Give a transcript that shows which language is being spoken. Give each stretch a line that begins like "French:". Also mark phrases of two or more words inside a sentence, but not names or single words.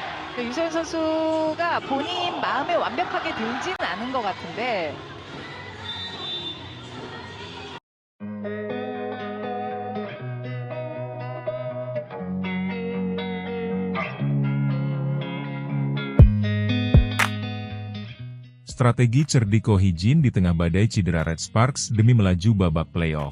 Korean: 유소연 선수가 본인 마음에 완벽하게 들지는 않은 것 같은데
Indonesian: Strategi cerdik Ko Hee-jin di tengah badai cedera Red Sparks demi melaju babak playoff.